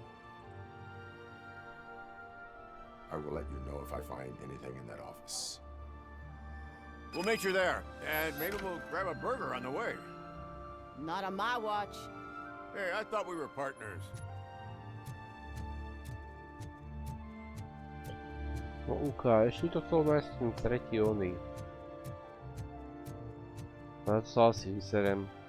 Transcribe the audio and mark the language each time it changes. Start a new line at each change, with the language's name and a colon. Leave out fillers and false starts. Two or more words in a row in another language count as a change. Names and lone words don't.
English: I will let you know if I find anything in that office. We'll meet you there, and maybe we'll grab a burger on the way. Not on my watch. Hey, I thought we were partners.
Slovak: No ukáž, ešte to chcel nájsť ten tretí oný. Na to sa asi vyserem.